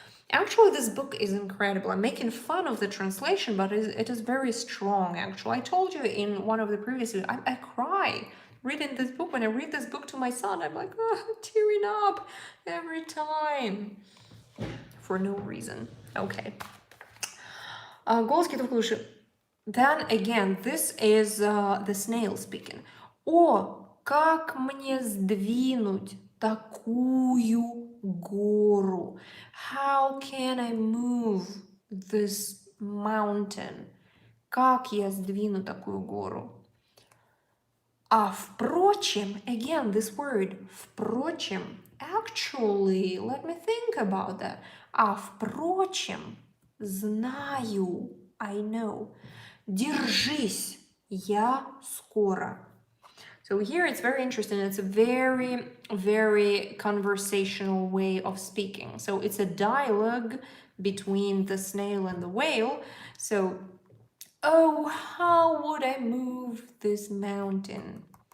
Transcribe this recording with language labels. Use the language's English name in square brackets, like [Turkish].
[English] Actually, this book is incredible. I'm making fun of the translation, but it is very strong, actually. I told you in one of the previous videos, I cry reading this book. When I read this book to my son, I'm like, oh, tearing up every time. For no reason. Okay. [Russian] Голос китов глуше. [English] Then again, this is the snail speaking. [Russian] О, как мне сдвинуть такую гору? [English] How can I move this mountain? [Russian] Как я сдвину такую гору? А впрочем, [English] again, this word, впрочем, actually, let me think about that. [Russian] А впрочем, знаю, [English] I know. [Russian] Держись, я скоро. [English] So here it's very interesting. It's a very, very conversational way of speaking. So it's a dialogue between the snail and the whale. So, oh, how would I move this mountain?